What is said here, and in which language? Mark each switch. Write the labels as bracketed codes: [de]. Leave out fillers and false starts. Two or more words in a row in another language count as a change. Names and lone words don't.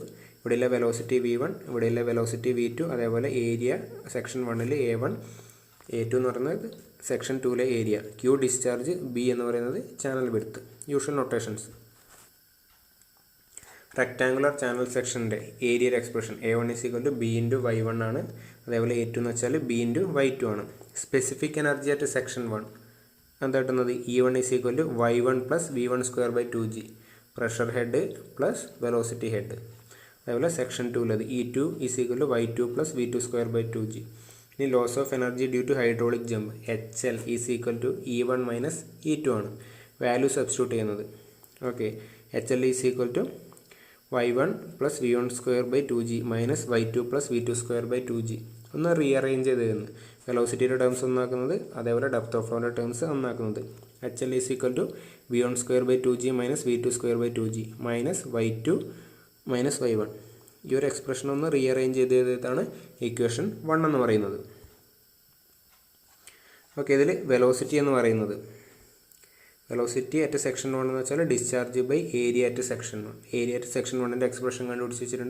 [ml] ഇവിടെയുള്ള വെലോസിറ്റി v1, ഇവിടെയുള്ള വെലോസിറ്റി v2, അതേപോലെ [en] area section 1 [ml] a1, a2 എന്ന് പറയുന്നത് സെക്ഷൻ 2ലെ ഏരിയ, q ഡിസ്ചാർജ്, b എന്ന് പറയുന്നത് [en] channel width. usual notations. rectangular channel section area expression [ml] a1 = b × y1 ആണ്. അതേപോലെ a2 എന്ന് വെച്ചാൽ b × y2 ആണ്. [en] specific energy at section 1 [ml] എന്താ കിട്ടുന്നത്, E1 = y1 + v1² / 2g. [en] pressure head plus velocity head. [ml] അതേപോലെ സെക്ഷൻ 2ൽ E2 = y2 + v2² / 2g. ഇനി [en] loss of energy due to hydraulic jump HL [ml] = E1 - E2 ആണ്. [en] value substitute [ml] ചെയ്യുന്നത്. ഓക്കെ, HL = y1 + v1² / 2g - y2 + v2² / 2g. ഒന്ന് റീഅറേഞ്ച് ചെയ്ത് തരുന്നു. [en] velocity terms [ml] ഒന്നാക്കുന്നത്, അതേപോലെ [en] depth of flow terms [ml] ഒന്നാക്കുന്നത്. HL = v1² / 2g - v2² / 2g y2 - y1. ഈ ഒരു എക്സ്പ്രഷൻ ഒന്ന് റീഅറേഞ്ച് ചെയ്തതാണ് ഇക്വേഷൻ 1 എന്ന് പറയുന്നത്. ഓക്കെ, ഇതിൽ വെലോസിറ്റി എന്ന് പറയുന്നത്, [en] velocity at section 1 [ml] എന്ന് വെച്ചാൽ [en] discharge by area at section 1. area at section 1 expression [ml] കണ്ടുപിടിച്ച് വെച്ചിട്ടുണ്ട്.